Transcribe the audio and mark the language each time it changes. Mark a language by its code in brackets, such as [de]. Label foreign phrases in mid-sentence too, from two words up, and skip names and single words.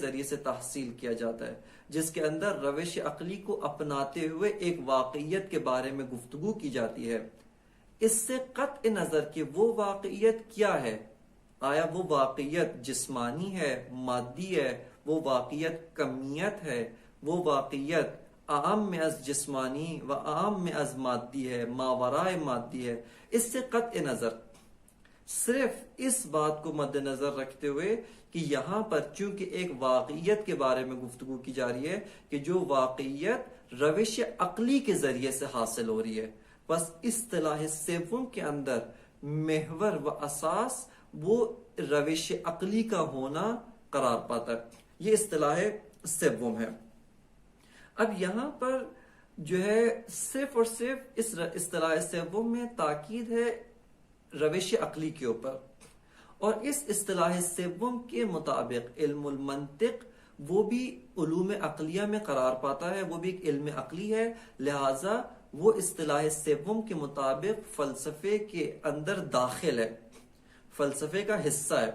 [ur] ذریعے سے تحصیل کیا جاتا ہے، جس کے اندر روش عقلی کو اپناتے ہوئے ایک واقعیت کے بارے میں گفتگو کی جاتی ہے، اس سے قطع نظر کہ وہ واقعیت کیا ہے، آیا وہ واقعیت جسمانی ہے، مادی ہے، وہ واقعیت کمیت ہے، وہ واقعیت عام میں از جسمانی و عام میں از مادی ہے، ماورائے مادی ہے. اس سے قطع نظر صرف اس بات کو مد نظر رکھتے ہوئے کہ یہاں پر چونکہ ایک واقعیت کے بارے میں گفتگو کی جا رہی ہے کہ جو واقعیت روش عقلی کے ذریعے سے حاصل ہو رہی ہے، بس اصطلاح سوم کے اندر محور و اساس وہ روش عقلی کا ہونا قرار پاتا ہے. یہ اصطلاح سوم ہے. اب یہاں پر جو ہے صرف اور صرف اس اصطلاح سوم میں تاکید ہے روش عقلی کے اوپر، اور اس اصطلاح سوم کے مطابق علم المنطق وہ بھی علوم عقلیہ میں قرار پاتا ہے، وہ بھی ایک علم عقلی ہے، لہٰذا وہ اصطلاح سوم کے مطابق فلسفے کے اندر داخل ہے، فلسفے کا حصہ ہے.